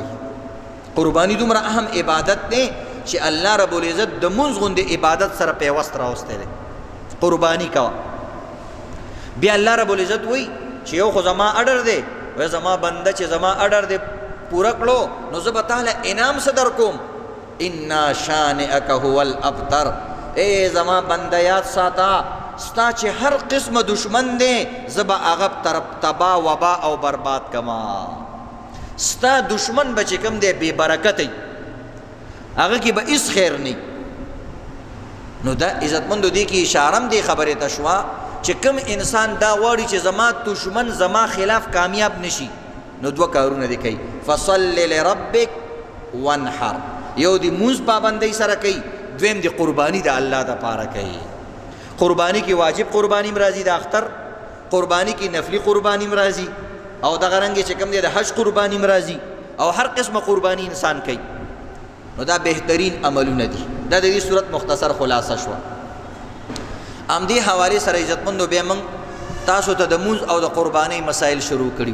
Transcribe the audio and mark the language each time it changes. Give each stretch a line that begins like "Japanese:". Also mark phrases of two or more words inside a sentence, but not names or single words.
Pashto: قربانی دومره اهم عبادت دی چې الله رب العزت د مونز غوندې عبادت سره پیوست راوستی دی. قربانی کوه. بیا الله رب العزت وی چې یو خو زما اډر دی، وی زما بنده چې زما اډر دی پوره کړو نو زه به تعالی انعام څه در کوم.
Arabic: انا شانئک هو الابتر.
Pashto: اے زما بنده یاد ساته ستا چې هر قسم دشمن دی زه به هغه تبا وبا او برباد کما. ستا دشمن به چې کوم دی بې برکت ای، هغه کې به هیڅ خیر نه. نو دا عزتمندو دی کې اشاره دی خبرې ته شوه چې کوم انسان دا غواړي چې زما دشمن زما خلاف کامیاب نشي نو 2 کارونه دی کوي.
Arabic: فصل لربک وانحر،
Pashto: یو دی مونز پابندۍ سره کوي، دویم دی قربانی د الله د پاره کوي. قربانی کی واجب قربانی مرازی د اختر، قربانی کی نفلی قربانی مرازی، او دغه رنګ چې کوم دی د حج قربانی مرازی، او هر قسمه قربانی انسان کوي. نو دا بهترین عملونه دي. دا د دې صورت مختصر خلاصه شو. ام دې حواله سره عزتمندو به موږ تاسو ته د مونز او د قربانی مسائل شروع کړیو.